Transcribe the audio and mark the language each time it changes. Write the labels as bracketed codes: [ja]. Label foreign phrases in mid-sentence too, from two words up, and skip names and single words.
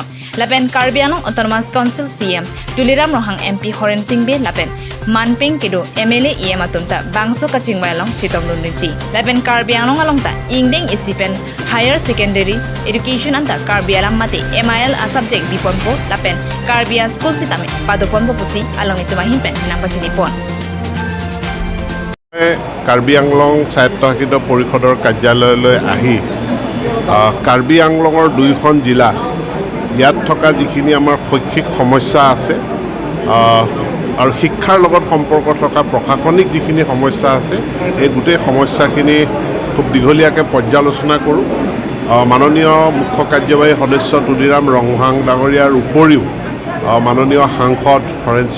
[mjw] Lapen KARBI anglong Autonomous Council CM, Tuliram Rohang MP Horen Singbe Lapen, Manping Kedu MLA EM atumta Bangso Kaching Wailong Chitong Lunriti. Lapen KARBI anglong along ta Ingdeng Isipen [en] Higher Secondary Education [mjw] anta KARBI alam mati MIL a subject diponpo lapen KARBI school sitame padoponpo pusi along nitumahin pen nang bachinipon. [as] KARBI anglong স্বায়ত্তশাসিত পৰিষদৰ কাৰ্যালয়লৈ আহি KARBI anglongৰ দুইখন জিলা ইয়াত থকা যিখিনি আমাৰ শৈক্ষিক সমস্যা আছে আৰু শিক্ষাৰ লগত সম্পৰ্ক থকা প্ৰশাসনিক যিখিনি সমস্যা আছে এই গোটেই সমস্যাখিনি খুব দীঘলীয়াকৈ পৰ্যালোচনা কৰোঁ মাননীয় মুখ্য কাৰ্যবাহী সদস্য তুলিৰাম ৰংহাং ডাঙৰীয়াৰ উপৰিও মাননীয় সাংসদ হৰেণ সিং